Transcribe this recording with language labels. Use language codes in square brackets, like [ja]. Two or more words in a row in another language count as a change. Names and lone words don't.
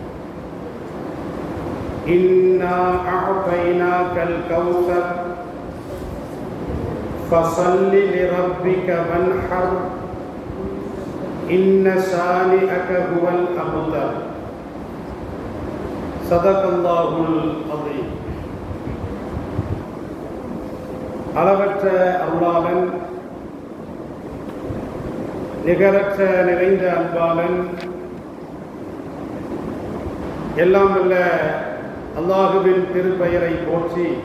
[ar] إنا أعطيناك الكوثر فصل لربك وانحر إن شانئك هو الأبتر. صدق الله العظيم. [ta] அளவற்ற அருளாளன், நிகரற்ற நிறைந்த அன்பாளன், எல்லாம் வல்ல அல்லாஹுவின் திருப்பெயரை போற்றி